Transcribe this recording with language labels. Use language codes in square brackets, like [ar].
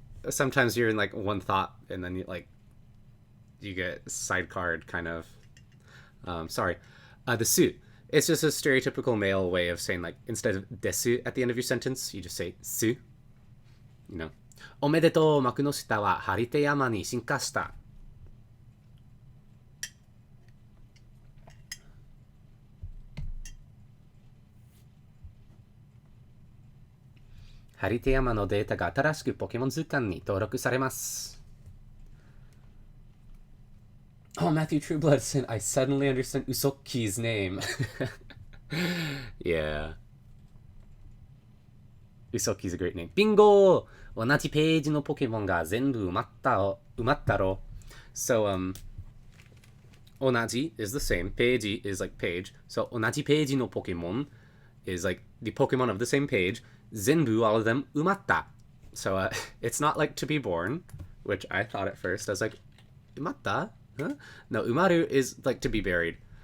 [en] Sometimes you're in one thought and then you get sidecard kind of. Sorry. The su. It's just a stereotypical male way of saying instead of desu at the end of your sentence, you just say su. [ja] おめでとう、幕の下は張り手山に進化した。張り手山のデータが新しくポケモン図鑑に登録されます。 [en] Oh, Matthew Trueblood, I suddenly understand Usoki's name. Yeah. Usoki's a great name. Bingo! [ja] 同じページのポケモンが全部埋まったろ。 [en] So, 同じ is the same. ページ is page. So, [ja] 同じページのポケモン [en] is the Pokemon of the same page. 全部 all of them 埋まった. So, it's not to be born, which I thought at first. I was like, 埋まった? Huh? No, umaru is to be buried.